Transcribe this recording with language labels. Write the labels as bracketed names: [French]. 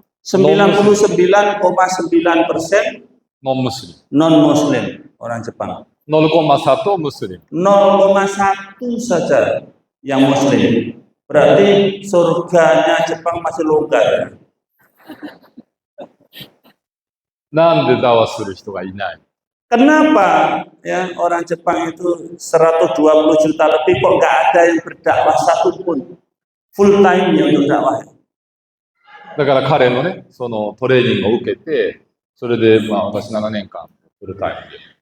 [Indonesian] 99,9% non-Muslim. non-Muslim orang Jepang. 0,1 Muslim. 0,1 saja yang Muslim. Berarti surganya Jepang masih longgar. [Japanese] なんでダワする人がいない？ [Indonesian] Kenapa ya orang Jepang itu 120 juta lebih kok nggak ada yang berdakwah satupun full time yang untuk dakwah? [Japanese] だから彼のね、そのトレーニングを受けて、それでまあ私7年間フルタイムで。